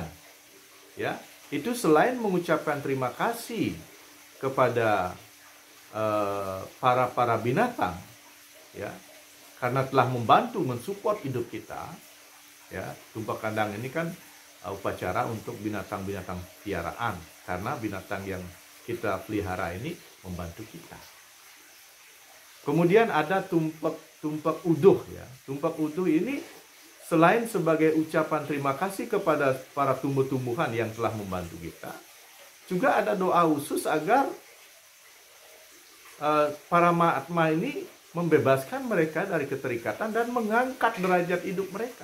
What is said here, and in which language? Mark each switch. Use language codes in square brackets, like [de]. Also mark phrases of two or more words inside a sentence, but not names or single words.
[id] Ya, itu selain mengucapkan terima kasih kepada para binatang, ya, karena telah membantu mensupport hidup kita. Ya, tumpek kandang ini kan upacara untuk binatang-binatang piaraan, karena binatang yang kita pelihara ini membantu kita. Kemudian ada tumpek uduh, ya. Tumpek uduh ini selain sebagai ucapan terima kasih kepada para tumbuh-tumbuhan yang telah membantu kita, juga ada doa khusus agar para atma ini membebaskan mereka dari keterikatan dan mengangkat derajat hidup mereka.